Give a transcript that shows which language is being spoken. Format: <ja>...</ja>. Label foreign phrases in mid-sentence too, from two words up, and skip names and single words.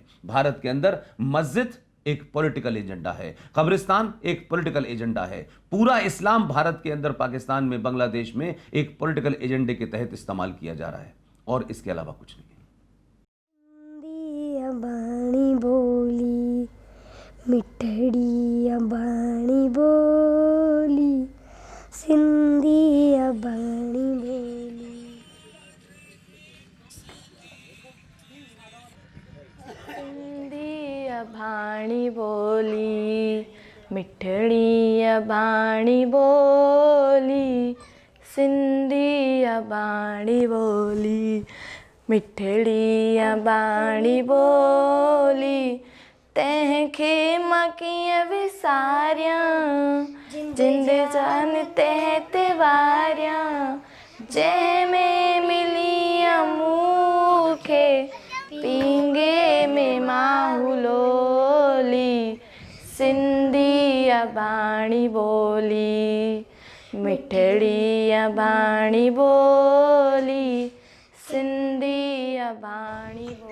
<hi>भारत के अंदर मस्जिद एक पॉलिटिकल एजेंडा है, कब्रिस्तान एक पॉलिटिकल एजेंडा है। पूरा इस्लाम भारत के अंदर, पाकिस्तान में, बांग्लादेश में एक पॉलिटिकल एजेंडे के तहत इस्तेमाल किया जा रहा है, और इसके अलावा कुछ नहीं है।</hi> <sd>बाणी बोली मिठड़ी बाणी बोली, सिंधी बाणी बोली। भाणी बोली मिठड़ी बाणी बोली, सिंधी बाणी बोली। मिठड़ी बाणी बोली तंहिंखे मां कीअं विसारियां जिंद जान ते वारियां जंहिंमें मिली मूंखे पींगे में माहुलोली सिंधी बाणी बोली मिठड़ी बाणी बोली सिंधी बाणी</sd>